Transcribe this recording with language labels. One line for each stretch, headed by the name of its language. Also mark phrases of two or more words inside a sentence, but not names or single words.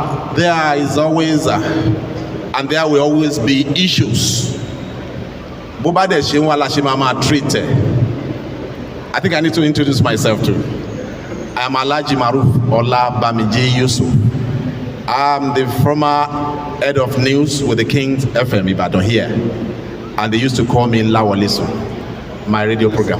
English: there is always, and there will always be issues.
Yoruba: Bó bá dẹ̀ ṣe ń wá la ṣe máa treat ẹ̀.
English: I think I need to introduce myself too. I am Alhaji Maruf Olabamiji Yusuf. I'm the former head of news with the King's FM Ibadan here. And they used to call me Lawaliso, my radio program.